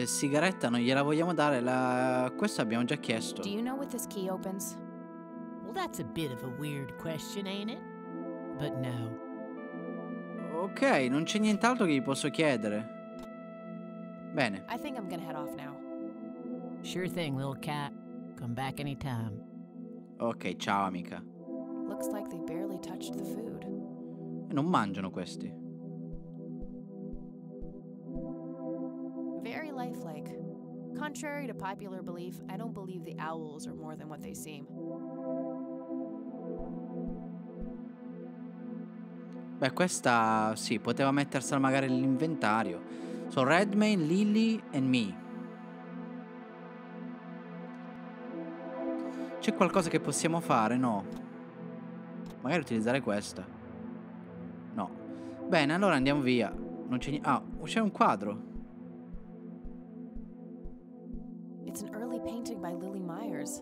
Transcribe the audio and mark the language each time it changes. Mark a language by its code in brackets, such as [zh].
[it] Sigaretta non gliela vogliamo dare, questa abbiamo già chiesto. [en] Do you know what this key opens? Well, that's a bit of a weird question, ain't it? But no. [it] Ok, non c'è nient'altro che gli posso chiedere. Bene. [en] I think I'm gonna head off now. Sure thing, little cat. Come back anytime. [it] Ok, ciao amica. [en] Looks like they barely touched the food. [it] Non mangiano questi. [en] Very lifelike. Contrary to popular belief, I don't believe the owls are more than what they seem. [it] Beh, questa sì, poteva mettersela magari nell'inventario. [en] So, Redmayne, Lily and me. [it] C'è qualcosa che possiamo fare? No. Magari utilizzare questa. No. Bene, allora andiamo via. Non c'è niente. Ah, c'è un quadro. [en] It's an early painting by Lily Myers.